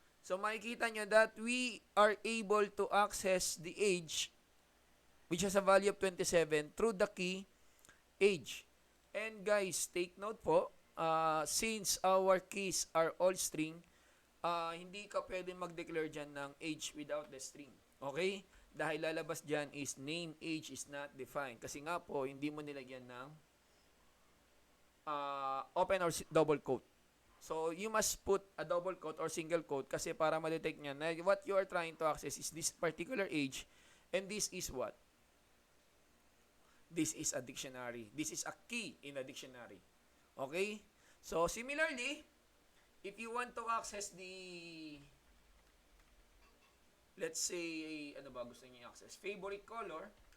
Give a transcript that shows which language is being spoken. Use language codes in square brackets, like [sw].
[en] So, makikita nyo that we are able to access the age, which has a value of 27, through the key age. And guys, take note po, since our keys are all string, [tl] hindi ka pwede mag-declare dyan [en] ng age without the string. Okay? [tl] Dahil lalabas dyan is name, age is not defined. Kasi nga po, hindi mo nilagyan ng open or double quote. [en] So, you must put a double quote or single quote kasi para ma-detect niya na what you are trying to access is this particular age and this is what? this is a dictionary. This is a key in a dictionary. Okay? So, similarly, if you want to access the, let's say, [tl] ano ba gusto niyo i-access? [en] Favorite color.